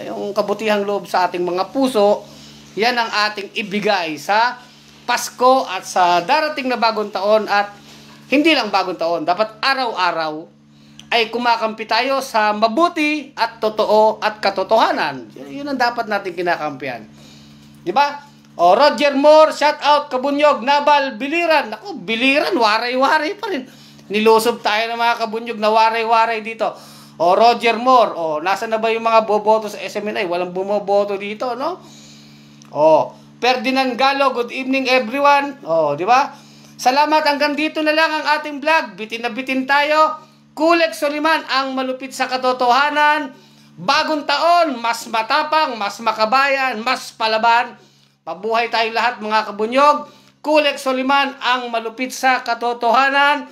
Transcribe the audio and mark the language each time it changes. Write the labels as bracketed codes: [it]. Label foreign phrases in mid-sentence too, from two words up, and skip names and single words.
[tl] Yung kabutihang loob sa ating mga puso, yan ang ating ibigay sa Pasko at sa darating na Bagong Taon at hindi lang Bagong Taon. Dapat araw-araw ay kumakampi tayo sa mabuti at totoo at katotohanan. Yun ang dapat natin kinakampihan. Diba? O, Roger Moore, [en] shout out, [tl] kabunyog, Nabal, Biliran. Ako, Biliran, waray-waray pa rin. Nilusob tayo ng mga kabunyog na waray-waray dito. O, Roger Moore, nasa na ba yung mga boboto sa SMNI? Walang bumoboto dito, no? O, Ferdinand Galo, [en] good evening everyone. [tl] O, di ba? Salamat, hanggang dito na lang ang ating vlog. Bitin na bitin tayo. Kulex Soliman, ang malupit sa katotohanan. Bagong taon, mas matapang, mas makabayan, mas palaban. Mabuhay tayong lahat mga kabunyog. Kulex Soliman, ang malupit sa katotohanan.